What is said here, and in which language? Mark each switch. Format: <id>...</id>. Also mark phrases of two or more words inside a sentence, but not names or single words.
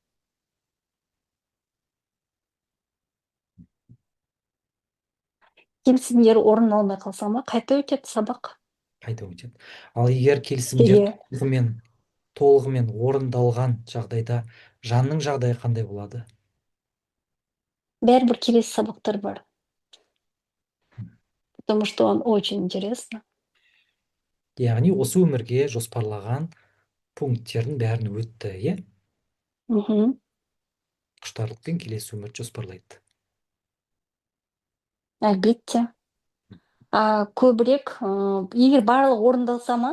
<kk>Келісімдер орын алмай қалса ма, қайта өтеді сабақ. Қайта өтеді. Ал егер келісімдер Иә. толығымен орындалған жағдайда жанның жағдайы қандай болады? Бәрібір келесі сабақтар бар,</kk> <ru>потому что он очень интересно.</ru> <kk>Яғни осы өмірге жоспарлаған пункттердің бәрін өтті, иә? Мхм. Құштарлықпен келесі өмірді жоспарлайды. Әлбетте. Көбірек, егер барлығы орындалса ма,</kk>